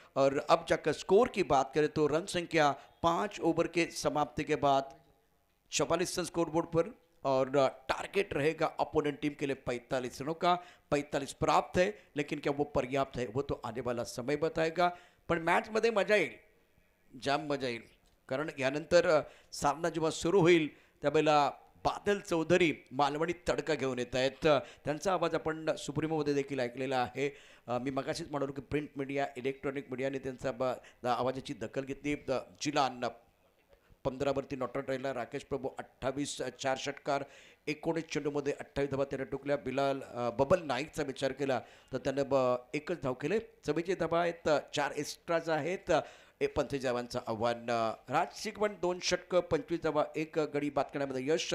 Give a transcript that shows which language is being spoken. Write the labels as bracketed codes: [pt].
[hi] और अब जाकर स्कोर की बात करें तो रन संख्या 5 ओवर के समाप्ति के बाद 44 रन स्कोर बोर्ड पर, और टारगेट रहेगा अपोनेंट टीम के लिए 45 रनों का। 45 प्राप्त है, लेकिन क्या वो पर्याप्त है वो तो आने वाला समय बताएगा। [mr] पण मॅच मध्ये मजा येईल, जाम मजा येईल, कारण यानंतर सामना जेव्हा सुरू होईल त्यावेळेला बादल चौधरी मालवणी तडका घेऊन येत आहेत। त्यांचा आवाज आपण सुप्रीमोमध्ये देखील ऐकलेला आहे। मी मगाशीच म्हणालो की प्रिंट मीडिया, इलेक्ट्रॉनिक मीडियाने त्यांचा आवाजाची दखल घेतली। जिलान 15 वरती नॉट आउट राहिला। राकेश प्रभू 28, 4 षटकार, 19 चेंडूमध्ये 28 धावा त्याने टुकल्या। बिलाल बबल नाईकचा विचार केला तर त्यानं एकच धाव केले। 44 धावा आहेत, 4 एक्स्ट्राज आहेत, 45 धावांचं आव्हान। राज शिकवण 2 षटकं, 25 धावा, 1 गडी बाद करण्यामध्ये यश।